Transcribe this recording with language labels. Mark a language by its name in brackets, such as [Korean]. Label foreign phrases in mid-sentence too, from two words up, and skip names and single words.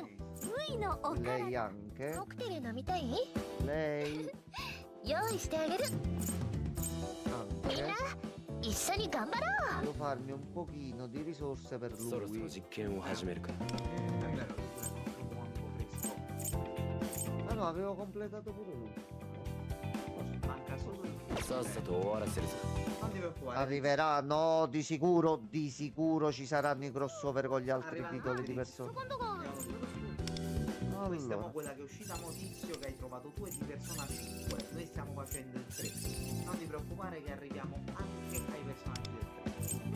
[Italian] Lei anche. Lei anche. Devo farmi un pochino di risorse per lui. no, avevo completato pure lui. Manca solo il... [Japanese] さっさと終わらせるぞ。 [Italian] Non ti preoccupare. Arriverà, no, di sicuro ci saranno i crossover con gli altri Arriva titoli di Matrix. persona. Questa è Allora, quella che è uscita mo tizio che hai trovato tu e di Persona 5. Noi stiamo facendo il 3. Non ti preoccupare che arriviamo anche ai personaggi del 3.